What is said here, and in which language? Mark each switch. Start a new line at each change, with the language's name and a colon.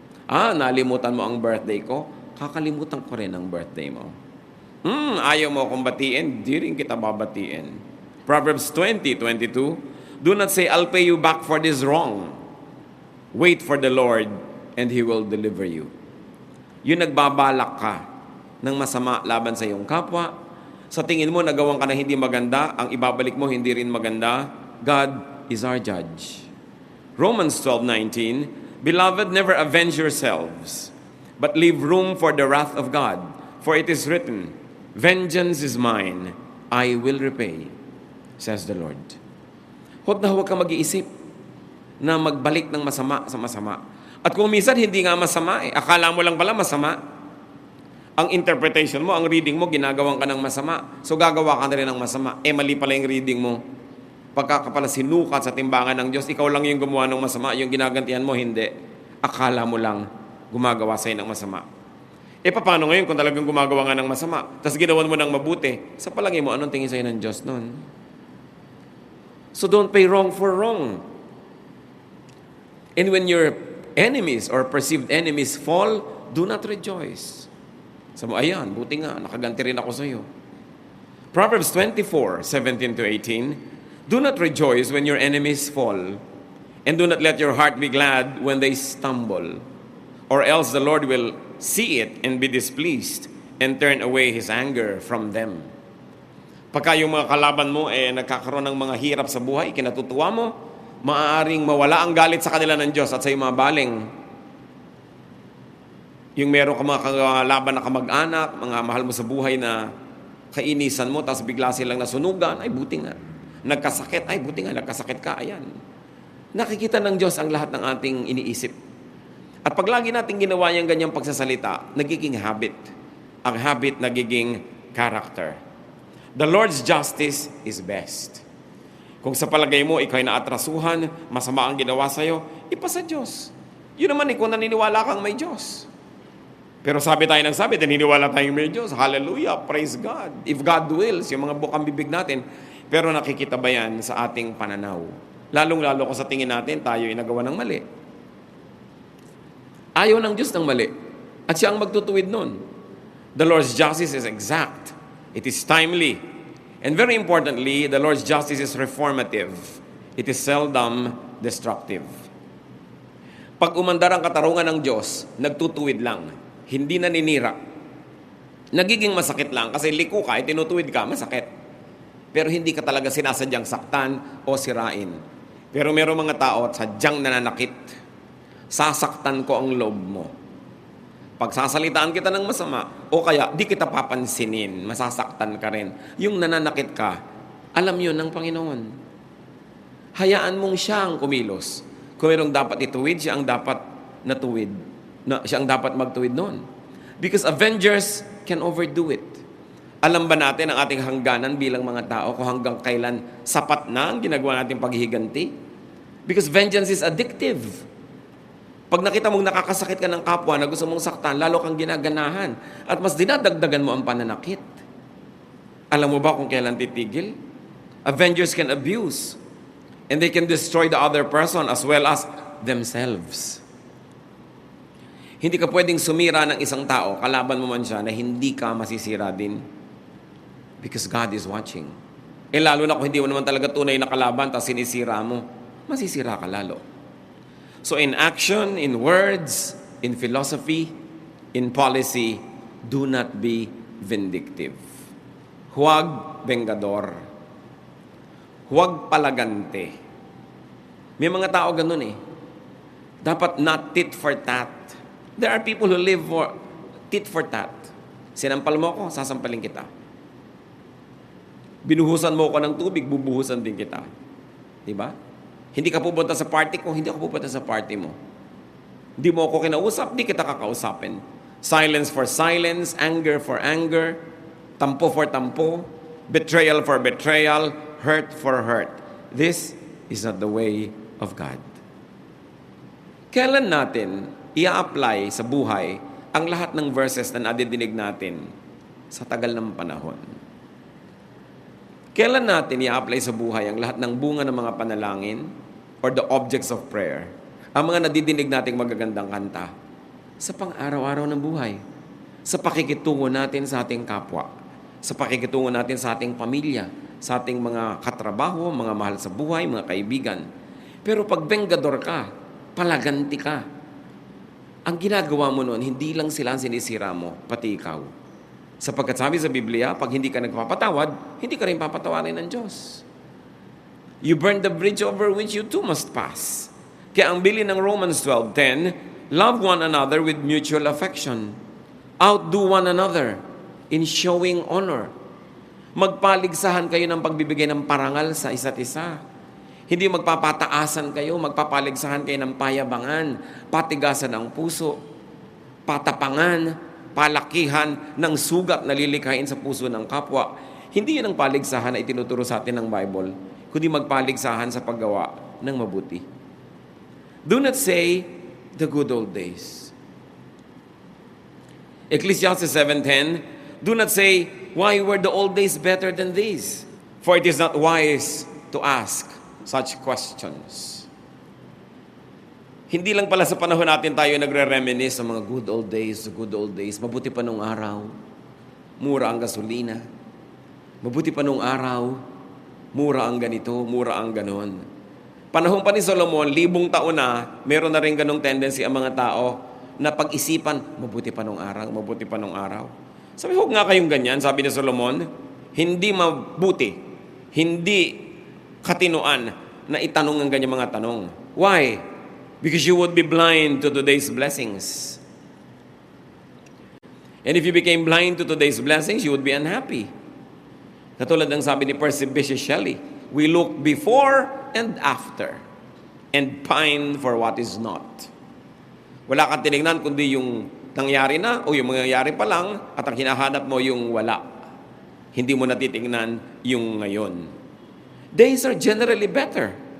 Filipino: Nalimutan mo ang birthday ko, kakalimutan ko rin ang birthday mo. Ayaw mo akong batiin, di rin kita babatiin.
English: Proverbs 20:22, do not say, I'll pay you back for this wrong. Wait for the Lord, and He will deliver you.
Filipino: Yung nagbabalak ka ng masama laban sa iyong kapwa, sa tingin mo nagawang ka na hindi maganda, ang ibabalik mo hindi rin maganda,
English: God is our judge. Romans 12:19, beloved, never avenge yourselves, but leave room for the wrath of God. For it is written, vengeance is mine, I will repay, says the Lord.
Filipino: Huwag na huwag ka mag-iisip na magbalik ng masama sa masama. At kung minsan hindi nga masama, akala mo lang pala masama. Ang interpretation mo, ang reading mo, ginagawang ka ng masama. So gagawa ka na rin ng masama. Mali pala yung reading mo. Pagka ka pala sinukat sa timbangan ng Diyos, ikaw lang yung gumawa ng masama, yung ginagantihan mo, hindi. Akala mo lang gumagawa sa'yo ng masama. Paano ngayon kung talagang gumagawa nga ng masama, tapos ginawan mo ng mabuti, sa palagay mo, anong tingin sa'yo ng Diyos nun?
English: So don't pay wrong for wrong. And when your enemies or perceived enemies fall, do not rejoice.
Filipino: Sabi mo, ayan, buti nga, nakaganti rin ako sa'yo.
English: Proverbs 24:17-18, do not rejoice when your enemies fall, and do not let your heart be glad when they stumble, or else the Lord will see it and be displeased, and turn away His anger from them.
Filipino: Pagka yung mga kalaban mo nagkakaroon ng mga hirap sa buhay, kinatutuwa mo, maaaring mawala ang galit sa kanila ng Diyos at sa mga baling. Yung meron ka mga kalaban na kamag-anak, mga mahal mo sa buhay na kainisan mo, tapos bigla silang nasunugan, ay buti nga. Nagkasakit, ay buti nga, nagkasakit ka, ayan. Nakikita ng Diyos ang lahat ng ating iniisip. At pag lagi natin ginawa yung ganyang pagsasalita, nagiging habit. Ang habit nagiging character.
English: The Lord's justice is best.
Filipino: Kung sa palagay mo, ikaw ay naatrasuhan, masama ang ginawa sa'yo, ipasa Diyos. Yun naman kung naniniwala kang may Diyos. Pero sabi tayo ng sabi, naniniwala tayong may Diyos.
English: Hallelujah, praise God. If God wills,
Filipino: yung mga bukang bibig natin, pero nakikita ba yan sa ating pananaw? Lalong-lalo kung sa tingin natin, tayo ay nagawa ng mali. Ayaw ng Diyos ng mali. At siya ang magtutuwid nun.
English: The Lord's justice is exact. It is timely. And very importantly, the Lord's justice is reformative. It is seldom destructive.
Filipino: Pag umandar ang katarungan ng Diyos, nagtutuwid lang. Hindi naninira. Nagiging masakit lang kasi liko ka, tinutuwid ka, masakit. Pero hindi ka talaga sinasadyang saktan o sirain. Pero merong mga tao at sadyang nananakit. Sasaktan ko ang loob mo. Pagsasalitaan kita ng masama, o kaya di kita papansinin, masasaktan ka rin. Yung nananakit ka, alam yun ng Panginoon. Hayaan mong siya ang kumilos. Kung merong dapat ituwid, siya ang dapat natuwid. Siya ang dapat magtuwid noon.
English: Because avengers can overdo it.
Filipino: Alam ba natin ang ating hangganan bilang mga tao kung hanggang kailan sapat na ang ginagawa nating paghihiganti?
English: Because vengeance is addictive.
Filipino: Pag nakita mong nakakasakit ka ng kapwa na gusto mong saktan, lalo kang ginaganahan at mas dinadagdagan mo ang pananakit. Alam mo ba kung kailan titigil?
English: Avengers can abuse and they can destroy the other person as well as themselves.
Filipino: Hindi ka pwedeng sumira ng isang tao, kalaban mo man siya, na hindi ka masisira din.
English: Because God is watching.
Filipino: Lalo na kung hindi mo naman talaga tunay na kalaban, tapos sinisira mo, masisira ka lalo.
English: So in action, in words, in philosophy, in policy, do not be vindictive.
Filipino: Huwag bengador. Huwag palagante. May mga tao ganun Dapat
English: not tit for tat. There are people who live for tit for tat.
Filipino: Sinampal mo ako, sasampalin kita. Binuhusan mo ako ng tubig, bubuhusan din kita. Diba? Hindi ka pupunta sa party ko, hindi ako pupunta sa party mo. Hindi mo ako kinausap, di kita kakausapin.
English: Silence for silence, anger for anger, tampo for tampo, betrayal for betrayal, hurt for hurt. This is not the way of God.
Filipino: Kailan natin i-apply sa buhay ang lahat ng verses na nadidinig natin sa tagal ng panahon? Kailan natin i-apply sa buhay ang lahat ng bunga ng mga panalangin
English: or the objects of prayer?
Filipino: Ang mga nadidinig nating magagandang kanta sa pang-araw-araw ng buhay, sa pakikitungo natin sa ating kapwa, sa pakikitungo natin sa ating pamilya, sa ating mga katrabaho, mga mahal sa buhay, mga kaibigan. Pero pag bengador ka, palaganti ka, ang ginagawa mo noon, hindi lang sila ang sinisira mo, pati ikaw. Sapagkat sabi sa Biblia, pag hindi ka nagpapatawad, hindi ka rin papatawarin ng Diyos.
English: You burn the bridge over which you too must pass.
Filipino: Kaya ang bilin ng
English: Romans 12:10, love one another with mutual affection. Outdo one another in showing honor.
Filipino: Magpaligsahan kayo ng pagbibigay ng parangal sa isa't isa. Hindi magpapataasan kayo, magpapaligsahan kayo ng payabangan, patigasan ng puso, patapangan, palakihan ng sugat na lilikhain sa puso ng kapwa. Hindi yun ang paligsahan na itinuturo sa atin ng Bible, kundi magpaligsahan sa paggawa ng mabuti.
English: Do not say the good old days. Ecclesiastes 7:10, do not say, why were the old days better than these? For it is not wise to ask such questions.
Filipino: Hindi lang pala sa panahon natin tayo nagre-reminisce sa mga good old days,
English: the good old days.
Filipino: Mabuti pa nung araw, mura ang gasolina. Mabuti pa nung araw, mura ang ganito, mura ang ganon. Panahon pa ni Solomon, 1,000 taon na, meron na rin ganong tendency ang mga tao na pag-isipan, mabuti pa nung araw, mabuti pa nung araw. Sabi, huwag nga kayong ganyan, sabi ni Solomon, hindi mabuti, hindi katinuan na itanong ang ganyang mga tanong.
English: Why? Because you would be blind to today's blessings. And if you became blind to today's blessings, you would be unhappy.
Filipino: Katulad ng sabi ni
English: Percy Bysshe Shelley, we look before and after and pine for what is not.
Filipino: Wala kang tinignan kundi yung nangyari na o yung mangyayari pa lang at ang hinahanap mo yung wala. Hindi mo natitingnan yung ngayon.
English: Days are generally better.